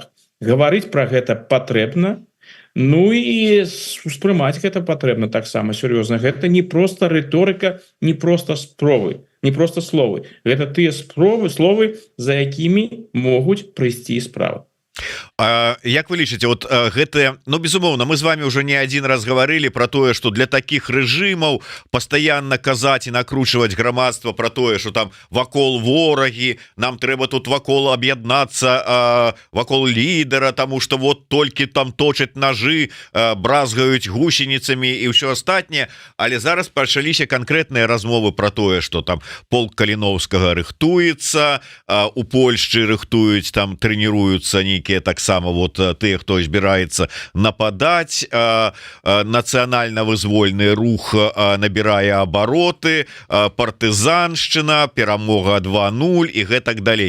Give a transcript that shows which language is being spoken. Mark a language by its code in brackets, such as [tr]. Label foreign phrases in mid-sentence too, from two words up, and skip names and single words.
[be] Гаварыць пра гэта патрэбна, ну і успрымаць гэта патрэбна таксама сур'ёзна. Гэта не проста рыторыка, не проста словы. Гэта тыя словы, за якімі могуць прыйсці справа. Як вы лічыце, вот гэтыя, ну безумоўна, мы з вами [ru] уже не один раз [be] гаварылі про тое, что [ru] для таких [be] рэжымаў пастаянна казаць і накручваць грамадства про тое, что там вакол ворагі, нам трэба тут вакол аб'яднацца вакол лідера, тому что вот толькі там точаць ножы, бразгаюць гусеніцамі і ўсё астатняе. Але зараз пачаліся канкрэтныя размовы про тое, что там полк Каліновскага рыхтуецца, у Польшчы рыхтуюць, там трэніруюцца нейкія таксама вот тыя, хто збіраецца нападаць, нацыянальна-вызвольны рух набірае абароты, партызаншчына, перамога 2:0 і гэтак далей.